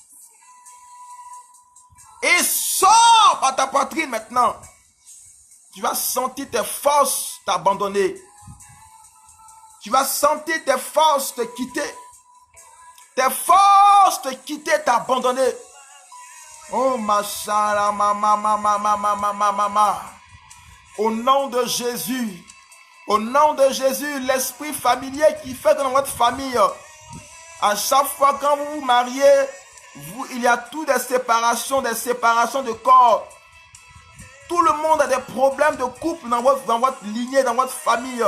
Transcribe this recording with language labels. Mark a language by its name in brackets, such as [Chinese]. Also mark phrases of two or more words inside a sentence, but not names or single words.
[French] Il sort par ta poitrine maintenant. Tu vas sentir tes forces t'abandonner. Tu vas sentir tes forces te quitter. Tes forces te quitter, t'abandonner. Oh, machara, mama, mama, mama, mama, mama. Au nom de Jésus, l'esprit familier qui fait dans votre famille, à chaque fois quand vous vous mariez, il y a tout des séparations de corps. Tout le monde a des problèmes de couple dans votre lignée, dans votre famille.